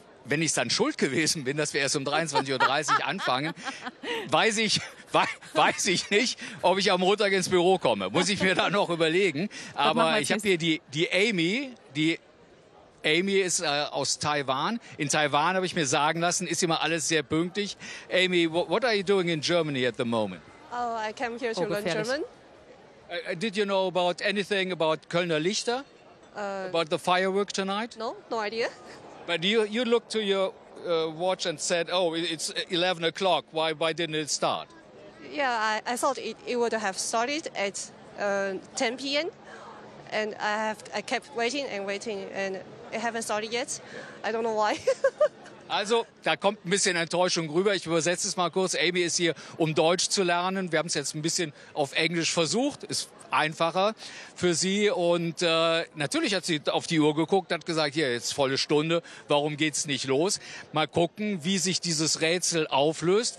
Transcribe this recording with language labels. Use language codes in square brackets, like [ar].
[de] Wenn ich dann schuld gewesen bin, dass wir erst um 23.30 Uhr anfangen, weiß ich nicht, ob ich am Montag ins Büro komme. Muss ich mir da noch überlegen. Aber ich habe hier die Amy ist aus Taiwan. In Taiwan habe ich mir sagen lassen, ist immer alles sehr pünktlich. [en] Amy, what are you doing in Germany at the moment? Oh, I came here to learn German. Did you know about anything about Kölner Lichter? About the firework tonight? No idea. But you looked to your watch and said, oh, it's 11 o'clock. Why didn't it start? Yeah, I thought it would have started at 10 p.m. And I kept waiting and it haven't started yet. I don't know why. [de] Also, da kommt ein bisschen Enttäuschung rüber. Ich übersetze es mal kurz. Amy ist hier, um Deutsch zu lernen. Wir haben es jetzt ein bisschen auf Englisch versucht. Ist einfacher für sie. Und natürlich hat sie auf die Uhr geguckt, hat gesagt, hier, jetzt volle Stunde. Warum geht's nicht los? Mal gucken, wie sich dieses Rätsel auflöst.